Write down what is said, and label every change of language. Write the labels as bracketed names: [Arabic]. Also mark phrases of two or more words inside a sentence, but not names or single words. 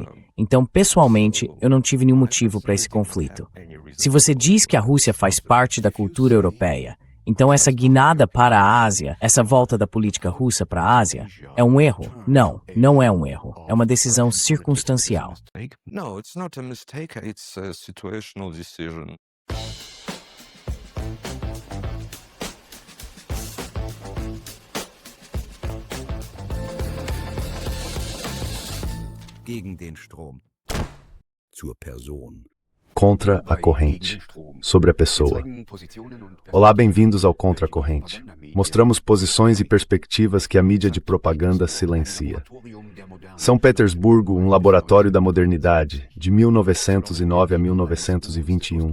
[Portuguese] Então, pessoalmente, eu não tive nenhum motivo para esse conflito. Se você diz que a Rússia faz parte da cultura europeia, então essa guinada para a Ásia, essa volta da política russa para a Ásia, é um erro? Não, não é um erro. É uma decisão circunstancial. [English] No, it's not a mistake, it's a situational decision. [German] Gegen den Strom. Zur Person. [Portuguese] Contra a corrente, sobre a pessoa. Olá, bem-vindos ao Contra a Corrente. Mostramos posições e perspectivas que a mídia de propaganda silencia. São Petersburgo, um laboratório da modernidade, de 1909 a 1921.